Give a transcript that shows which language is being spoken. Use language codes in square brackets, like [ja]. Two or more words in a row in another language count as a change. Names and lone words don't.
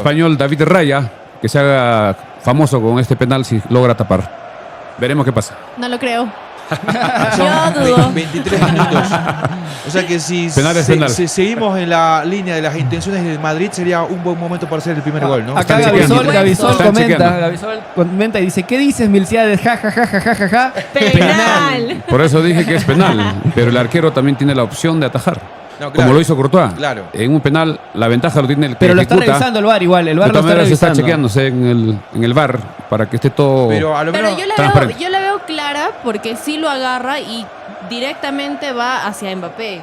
[es] español David Raya, que se haga famoso con este penal si logra tapar. Veremos qué pasa. No lo creo. Son Yo dudo. 23 minutos. O sea que si Penal es penal. seguimos en la línea de las intenciones del Madrid, sería un buen momento para hacer el primer gol, ¿no? Acá Están Gavisol, chequeando. Gavisol Están comenta, chequeando. Gavisol comenta y dice, ¿qué dices, Milciades? Ja, ja, ja, ja, ja, ja, ja. Penal. Por eso dije que es penal, pero el arquero también tiene la opción de atajar. No, claro. Como lo hizo Courtois. Claro. En un penal, la ventaja lo tiene el que Pero lo está ejecuta. revisando el VAR igual, el VAR De lo todas está maneras está revisando. chequeándose en el VAR para que esté todo Pero a lo Pero menos. transparente. yo la veo clara porque sí lo agarra y directamente va hacia Mbappé.